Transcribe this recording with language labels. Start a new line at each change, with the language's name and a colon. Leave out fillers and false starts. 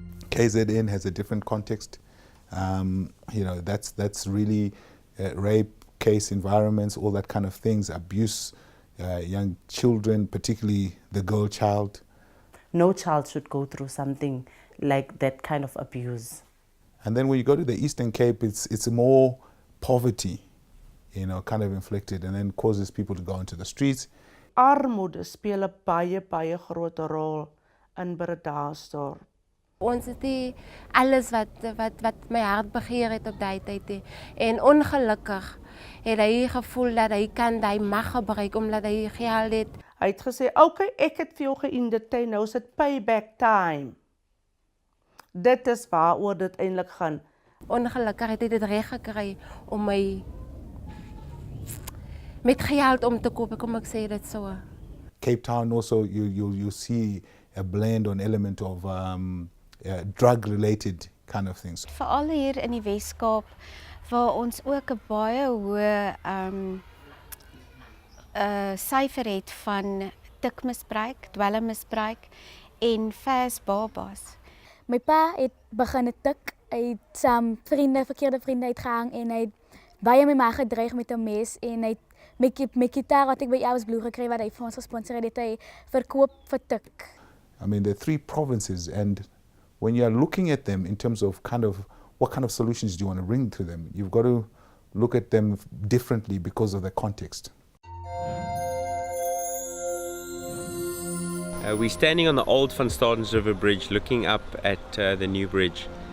English: KZN has a different context. You know, that's really rape case environments, all that kind of things, abuse, young children, particularly the girl child. No child should go through something like that kind of abuse. And then when you go to the Eastern Cape, it's more poverty, you know, kind of inflicted, and then causes people to go into the streets.
Afrikaans: Armoede speel 'n baie groot rol in Bredasdorp. Ons het nie alles wat my hart begeer het op daai tyd nie. En ongelukkig het hy gevoel dat hy mag gebruik omdat hy geld het. Hy het gesê, "Oké, ek het vir jou geïndetein, nou is dit
English: payback time."
Afrikaans: Dit is waaroor dit eintlik gaan. Ongelukkig het hy dit reg gekry om my met geld om te koop, kom ek sê dit so.
English: Cape Town also, you see a blend on element of drug-related kind of things.
Afrikaans: Veral hier in die Weskaap, waar ons ook 'n baie hoë syfer het van tikmisbruik, dwelmmisbruik en vers babas. My pa het begin tik, hy het verkeerde vriende uitgehang en hy het baie my ma gedreig met 'n mes en hy het my gitaar wat ek by Elvis Blue gekry wat hy vir ons gesponsor het, hy verkoop vir tik.
English: I mean, there are 3 provinces, and when you are looking at them in terms of what kind of solutions do you want to bring to them, you've got to look at them differently because of the context. We're standing on the old Van Stadens River Bridge looking up at the new bridge,